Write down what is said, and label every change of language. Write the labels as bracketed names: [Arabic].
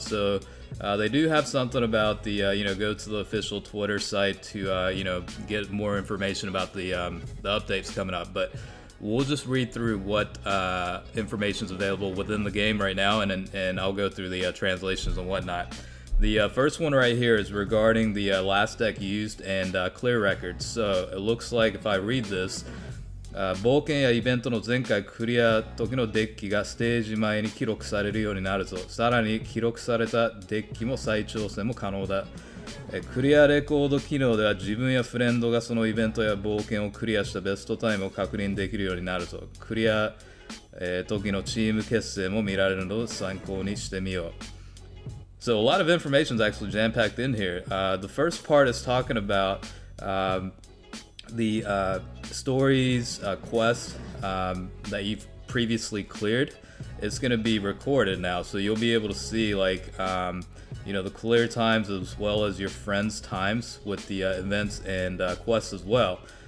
[English] So they do have something about the go to the official Twitter site to get more information about the updates coming up, but we'll just read through what information is available within the game right now, and I'll go through the translations and whatnot. The first one right here is regarding the last deck used and clear records. So it looks like if I read this, [Japanese] 冒険やイベントの前回クリア時のデッキがステージ前に記録されるようになるぞ。さらに記録されたデッキも再挑戦も可能だ。クリアレコード機能では自分やフレンドがそのイベントや冒険をクリアしたベストタイムを確認できるようになるぞ。クリア、時のチーム結成も見られるので参考にしてみよう。 [English] So a lot of information is actually jam-packed in here. The first part is talking about the stories, quests that you've previously cleared. It's going to be recorded now, so you'll be able to see like the clear times as well as your friends' times with the events and quests as well.